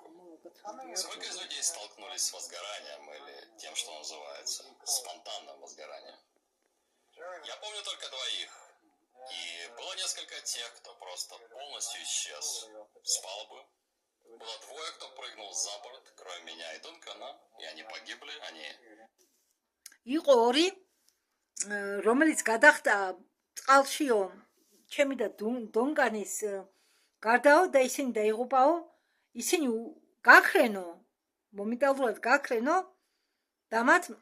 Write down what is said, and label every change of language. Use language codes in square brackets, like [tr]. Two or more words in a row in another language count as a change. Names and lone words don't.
[ru] Сколько из людей столкнулись с возгоранием или тем, что называется спонтанным возгоранием? Я помню только двоих. И было несколько тех, кто просто полностью исчез с палубы. Было двое, кто прыгнул за борт, кроме меня и Дункана, и они погибли, они... [ka] იყო ორი რომელიც გადახდა წყალშიო ჩემი და დონკანის გარდაო და ისინი დაიღუპაო ისინი გაქრენო მომენტალურად გაქრენო და მათ